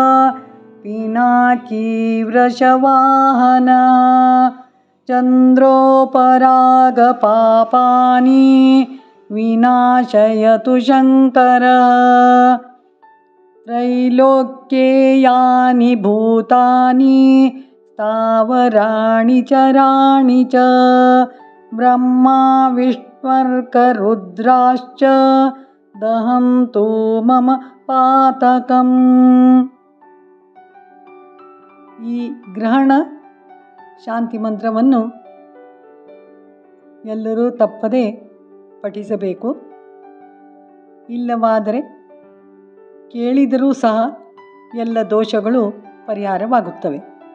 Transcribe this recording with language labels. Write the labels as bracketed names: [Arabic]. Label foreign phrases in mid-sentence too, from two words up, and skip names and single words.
[Sanskrit] पिनाकीवृषवाहनः चन्द्रोपरागपापानि विनाशयतु शङ्करः त्रैलोक्ये यानि भूतानि स्थावराणि चराणि च ब्रह्मा विष्णुर्करुद्राश्च दहन्तु मम पातकम्. [Kannada] ಈ ಗ್ರಹಣ ಶಾಂತಿ ಮಂತ್ರವನ್ನು ಎಲ್ಲರೂ ತಪ್ಪದೆ ಪಠಿಸಬೇಕು. ಇಲ್ಲವಾದರೆ ಕೇಳಿದರೂ ಸಹ ಎಲ್ಲ ದೋಷಗಳು ಪರಿಹಾರವಾಗುತ್ತವೆ.